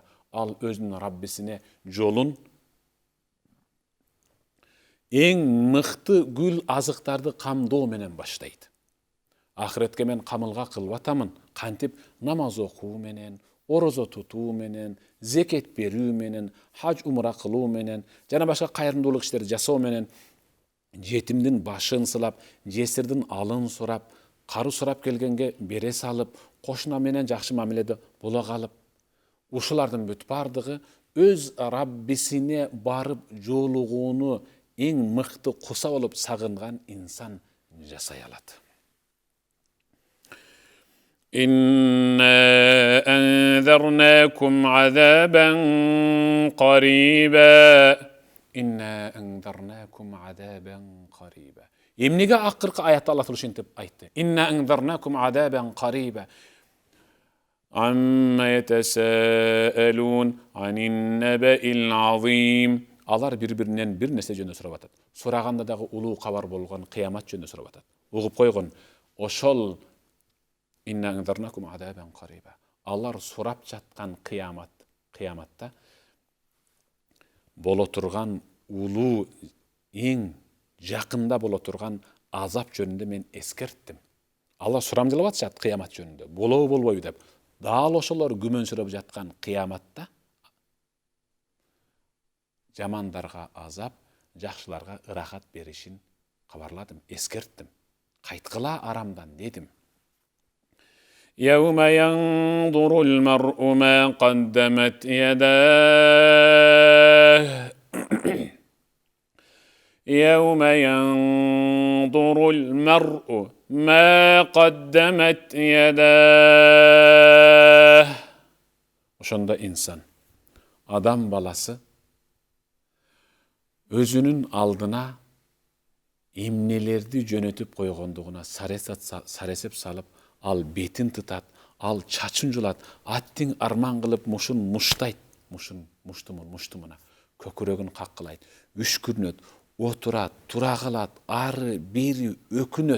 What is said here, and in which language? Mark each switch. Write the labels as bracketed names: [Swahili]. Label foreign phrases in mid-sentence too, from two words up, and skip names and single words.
[Kyrgyz] Ал өзүнүн Раббисине жолун эң мыкты гүл азыктарды камдоо менен баштайт. Ахиретке мен камылга кылып атамын, кантип намаз окуу менен, орозо тутуу менен, зекет берүү менен, хаж умра кылуу менен, жана башка кайрымдуулук иштерди жасоо менен, жетимдин башын сылап, жесирдин алын сурап, кару сурап келгенге бере салып, кошуна менен жакшы мамиледе боло калып, ушулардын бүт бардыгы өз Раббисине барып жолугууну эң мыкты куса болуп сагынган инсан жасай алат. [Arabic] إنا أنذرناكم عذابا قريبا. إنا أنذرناكم عذابا قريبا. [Kyrgyz] Эмнеге акыркы аятта Аллах ушинтип айтты? [Arabic] إنا أنذرناكم عذابا قريبا. عم يتساءلون عن النبإ العظيم. [Kyrgyz] Алар бири-биринен бир нерсе жөнүндө сурап атат. Сураганда дагы улуу кабар болгон кыямат жөнүндө сурап атат. Угуп койгон. [Arabic] Ошол إنا أنذرناكم عذابا قريبا. [Kyrgyz] Алар сурап жаткан кыяматта боло турган улуу эң жакында боло турган азап жөнүндө мен эскерттим. Алар сурамжылап атышат кыямат жөнүндө. Болобу болбойбу деп. Дал ошолор күмөнсүрөп жаткан кыяматта жамандарга азап, жакшыларга ырахат беришин кабарладым, эскерттим. Кайткыла арамдан дедим. [Arabic] يوم ينظر المرء ما قدمت يداه. يوم ينظر المرء ما قدمت يداه. [Kyrgyz] Ошондо инсан, адам баласы өзүнүн алдына эмнелерди жөнөтүп койгондугуна саресеп салып, ал бетин тытат, ал чачын жулат, аттиң арман кылып мушун муштайт, муштумуна, көкүрөгүн каккылайт, үшкүрүнөт, отурат, тура калат, ары, бери өкүнөт.